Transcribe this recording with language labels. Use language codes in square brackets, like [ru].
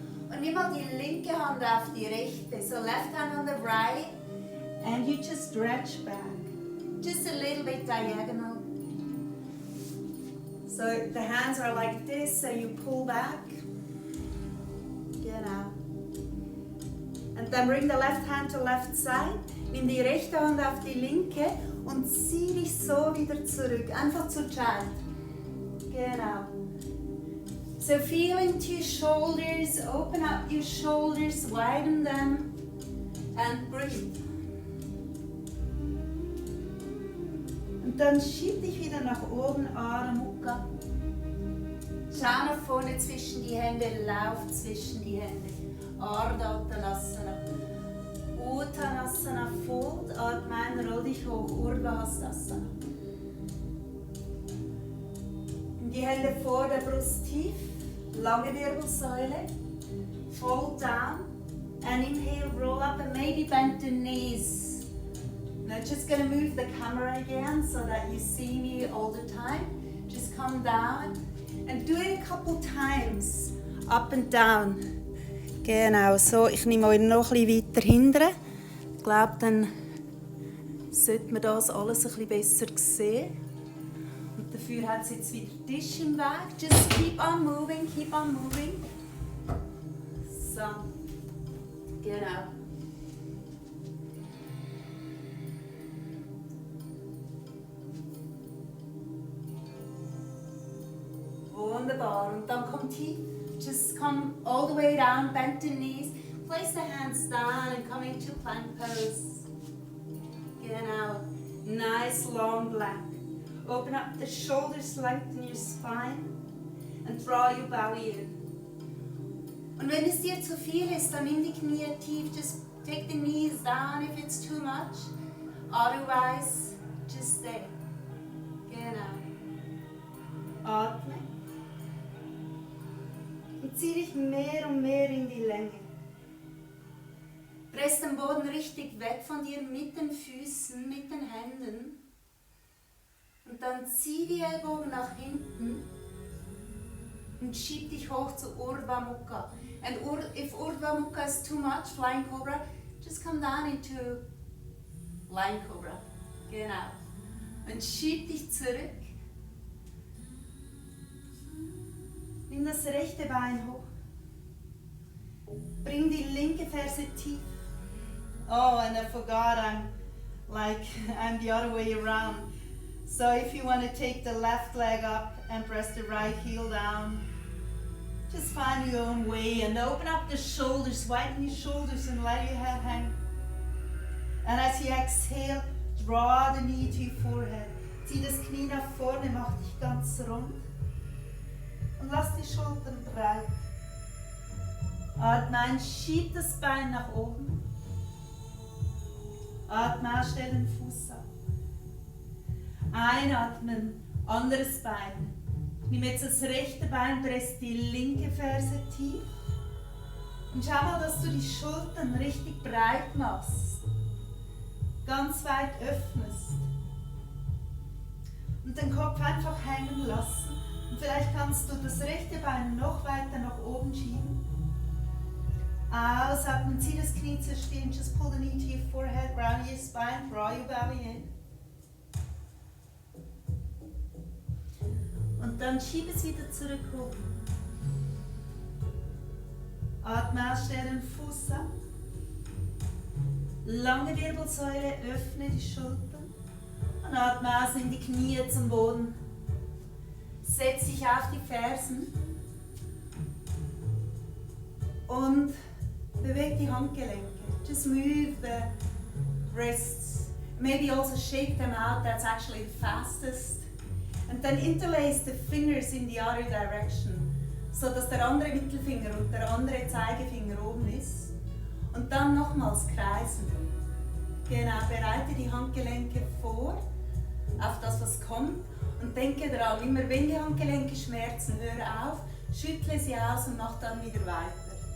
[de] Und nimm mal die linke Hand auf die rechte. [en] So left hand on the right. And you just stretch back. Just a little bit diagonal. So the hands are like this, so you pull back. Genau. And then bring the left hand to left side. [de] Nimm die rechte Hand auf die linke und zieh dich so wieder zurück. Einfach zur Child. Genau. [en] So feel into your shoulders, open up your shoulders, widen them and breathe. [de] Und dann schieb dich wieder nach oben, Adha Mukha. Schau nach vorne zwischen die Hände, lauf zwischen die Hände. Ardha Uttanasana. Uttanasana Fold, atme ein, roll dich hoch, Urdhva Hastasana. Die Hände vor der Brust tief, lange Wirbelsäule. [en] Fold down and inhale, roll up and maybe bend the knees. Now just going to move the camera again so that you see me all the time. Just come down and do it a couple times. Up and down. Genau, so. [de] Ich nehme euch noch ein bisschen weiter hinten. Ich glaube, dann sollte man das alles ein bisschen besser sehen. Und dafür hat es jetzt wieder Tisch im Weg. [en] Just keep on moving, keep on moving. [de] So. Genau. Wunderbar. Und dann kommt tief. [en] Just come all the way down, bend the knees. Place the hands down and come into plank pose. Genau. Nice long back. Open up the shoulders, lengthen your spine and draw your belly in. [de] Und wenn es dir zu viel ist, dann nimm die Knie tief. [en] Just take the knees down if it's too much. Otherwise, just stay. [de] Genau. Atme. Und zieh dich mehr und mehr in die Länge. Press den Boden richtig weg von dir mit den Füßen, mit den Händen. Und dann zieh die Ellbogen nach hinten und schieb dich hoch zu Urdhva Mukha. [en] And if Urdhva Mukha is too much, Flying Cobra, just come down into Flying Cobra. [de] Genau. Und schieb dich zurück. Nimm das rechte Bein hoch. Bring die linke Ferse tief. [en] Oh, and I forgot I'm the other way around. So if you want to take the left leg up and press the right heel down, just find your own way and open up the shoulders, widen your shoulders and let your head hang. And as you exhale, draw the knee to your forehead. [de] Zieh das Knie nach vorne, mach dich ganz rund. Und lass die Schultern breit. Atme ein, schieb das Bein nach oben. Atme aus, stell den Fuß ab. Einatmen, anderes Bein. Nimm jetzt das rechte Bein, press die linke Ferse tief. Und schau mal, dass du die Schultern richtig breit machst. Ganz weit öffnest. Und den Kopf einfach hängen lassen. Und vielleicht kannst du das rechte Bein noch weiter nach oben schieben. Ausatmen, zieh das Knie zur Stirn. [en] Just pull the knee to your forehead, round your spine, draw your belly in. [de] Und dann schieb es wieder zurück hoch. Atme aus, stell den Fuß ab. Lange Wirbelsäule, öffne die Schultern. Und atme aus, nimm die Knie zum Boden. Setz dich auf die Fersen. Und beweg die Handgelenke. [en] Just move the wrists. Maybe also shake them out, that's actually the fastest. And then interlace the fingers in the other direction, [de] so dass der andere Mittelfinger und der andere Zeigefinger oben ist. Und dann nochmals kreisen. Genau, bereite die Handgelenke vor auf das, was kommt. Und denke daran, immer wenn die Handgelenke schmerzen, hör auf, schüttle sie aus und mach dann wieder weiter.